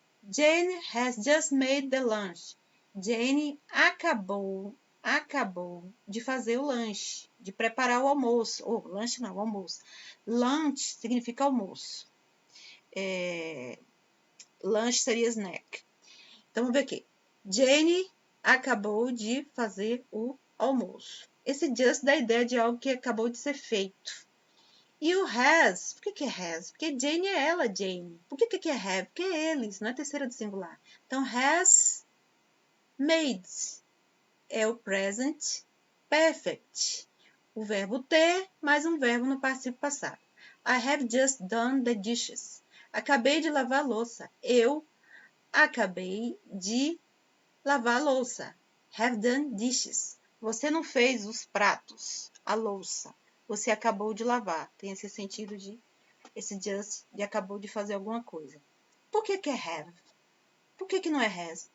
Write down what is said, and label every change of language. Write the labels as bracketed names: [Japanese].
[English] Jane has just made the lunch. [Portuguese] Jane acabou de fazer o lanche, de preparar o almoço. Lanche não, o almoço. Lunch significa almoço. Lanche seria snack. Então, vamos ver aqui. Jane acabou de fazer o almoço. Esse just dá a ideia de algo que acabou de ser feito. E o has, por que é has? Porque Jane é ela, Jane. Por que é have? Porque é eles, não é terceira do singular. Então, has made é o present perfect. O verbo ter mais um verbo no participo passado. [English] I have just done the dishes. [Portuguese] Acabei de lavar a louça. Eu acabei de lavar a louça. [English] Have done dishes. [Portuguese] Você não fez os pratos, a louça. Você acabou de lavar. Tem esse sentido de, esse just de acabou de fazer alguma coisa. Por que é have? Por que não é has?